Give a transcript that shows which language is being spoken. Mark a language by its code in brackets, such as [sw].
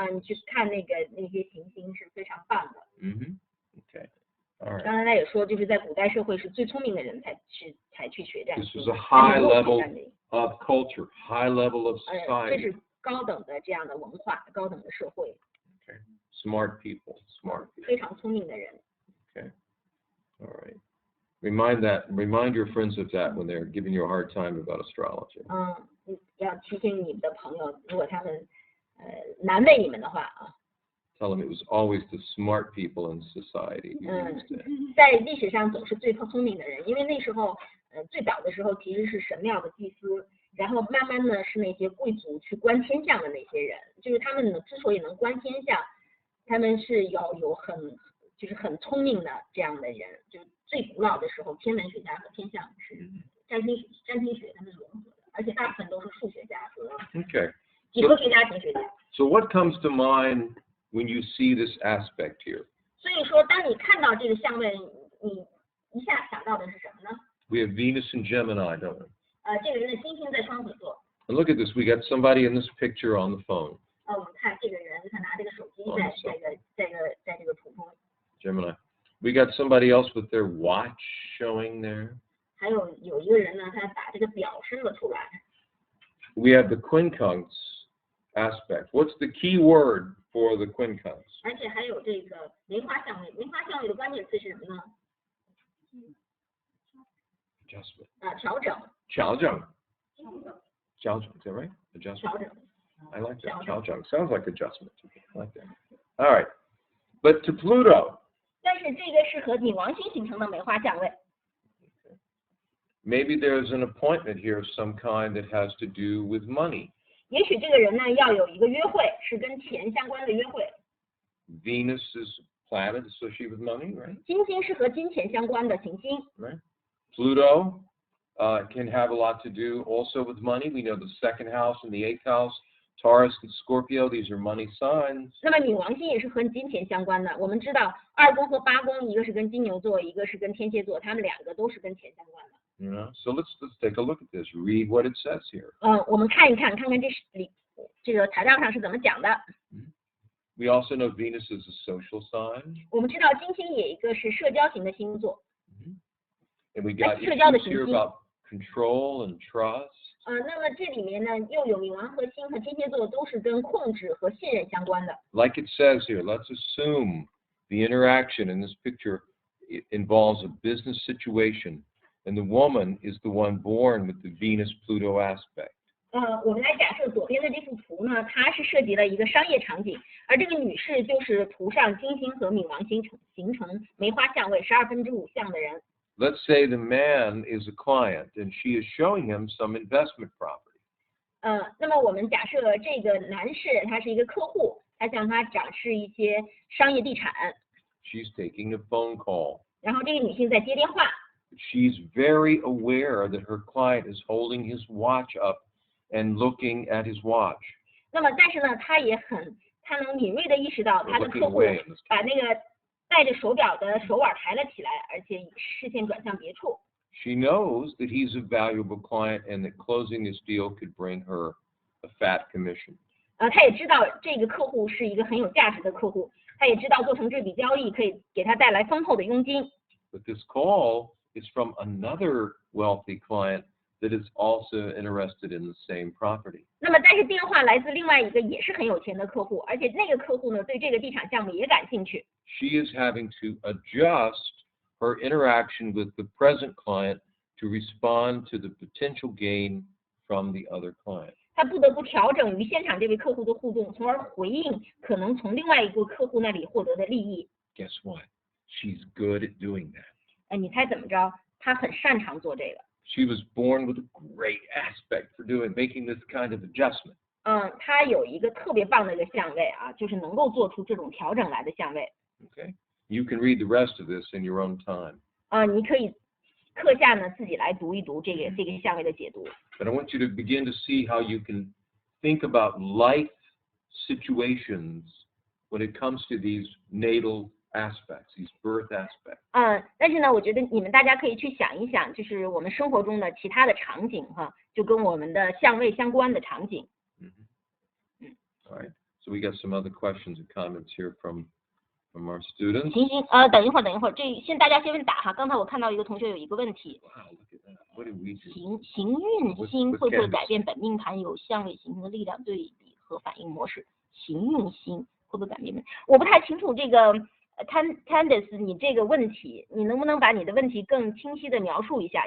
[zh] 你去看那些行星是非常棒的。 [en] Okay. All right. [zh] 刚才他也说，就是在古代社会是最聪明的人才去学占星。 [en] This was a high level of culture, high level of [zh] 这 [en] society. [zh] 是高等的这样的文化，高等的社会。 [en] Okay. Smart people. [zh] 非常聪明的人。 [en] Okay. All right. Remind your friends of that when they're giving you a hard time about astrology. [zh] 要提醒你的朋友，如果他们难为你们的话啊。 [en] Tell them it was always the smart people in society. [zh] 在历史上总是最聪明的人，因为那时候最早的时候其实是神庙的祭司，然后慢慢呢是那些贵族去观天象的那些人，就是他们之所以能观天象，他们是有很聪明的这样的人，就是最古老的时候，天文学家和天象是占星学他们融合的，而且大部分都是数学家和几何学家、形学家。 [en] So what comes to mind when you see this aspect here? [zh] 所以说，当你看到这个相位，你一下想到的是什么呢？ [en] We have Venus and Gemini, don't we? [zh] 这个人的星星在双子座。 [en] And look at this. We got somebody in this picture on the phone. [zh] 我们看这个人，他拿这个手机在这个图中。 [en] Gemini. We got somebody else with their watch showing there. [zh] 还有一个人呢，他把这个表伸了出来。 [en] We have the quincunx aspect. What's the key word for the quincunx? [zh] 而且还有这个梅花相位，梅花相位的关键词是什么呢？ [en] Adjustment. [zh] 调整。调整. [en] Is that right? Adjustment. [zh] 调整。 [en] I like that. [zh] 调整 [en] sounds like adjustment. I like that. All right. But to Pluto. [zh] 但是这个是和女王星形成的梅花相位。 [en] Maybe there's an appointment here of some kind that has to do with money. [zh] 也许这个人呢要有一个约会，是跟钱相关的约会。 [en] Venus is a planet associated with money, right? [zh] 金星是和金钱相关的行星。 [en] Right. Pluto can have a lot to do also with money. We know the second house and the eighth house, Taurus and Scorpio, these are money signs. [zh] 那么冥王星也是和金钱相关的。我们知道2宫和8宫，一个是跟金牛座，一个是跟天蝎座，他们2个都是跟钱相关的。 [en] You know, so let's take a look at this. Read what it says here. [zh] 我们看一看，看看这个材料上是怎么讲的。 [en] We also know Venus is a social sign. [zh] 我们知道金星也一个是社交型的星座。 [en] And we got issues here about control and trust. [zh] 那么这里面呢，又有冥王和星和天蝎座都是跟控制和信任相关的。 [en] Like it says here, let's assume the interaction in this picture involves a business situation, and the woman is the one born with the Venus-Pluto aspect. [zh] 我们来假设左边的这幅图呢，它是涉及了一个商业场景，而这个女士就是图上金星和冥王星形成梅花相位5/2相的人。 [en] Let's say the man is a client and she is showing him some investment property. [zh] 那么我们假设这个男士他是一个客户，他向他展示一些商业地产。 [en] She's taking a phone call. [zh] 然后这个女性在接电话。 [en] She's very aware that her client is holding his watch up and looking at his watch. [zh] 那么但是呢，他能敏锐地意识到他的客户把那个戴着手表的手腕抬了起来，而且视线转向别处。 [en] She knows that he's a valuable client and that closing this deal could bring her a fat commission. [zh] 他也知道这个客户是一个很有价值的客户，他也知道做成这笔交易可以给他带来丰厚的佣金。 [en] But this call is from another wealthy client that is also interested in the same property. [zh] 那么但是电话来自另外一个也是很有钱的客户，而且那个客户呢对这个地产项目也感兴趣。 [en] She is having to adjust her interaction with the present client to respond to the potential gain from the other client. [zh] 他不得不调整与现场这位客户的互动，从而回应可能从另外一个客户那里获得的利益。 [en] Guess what? She's good at doing that. [zh] 你猜怎么着？她很擅长做这个。 [en] She was born with a great aspect for making this kind of adjustment. [zh] 她有一个特别棒的一个相位啊，就是能够做出这种调整来的相位。 [en] Okay. You can read the rest of this in your own time. [zh] 你可以课下呢自己来读一读这个相位的解读。 [en] But I want you to begin to see how you can think about life situations when it comes to these natal aspects, these birth aspects. [zh] 但是呢，我觉得你们大家可以去想一想，就是我们生活中的其他的场景哈，就跟我们的相位相关的场景。 [en] All right. So we got some other questions and comments here from our students. [zh] 等一会儿，这大家先打哈。刚才我看到一个同学有一个问题。 [en] Wow, look at that. What did we do? [zh] 行运星会不会改变本命盘有相位形成的力量对比和反应模式？行运星会不会改变？我不太清楚这个。 Candice， 你这个问题，你能不能把你的问题更清晰的描述一下？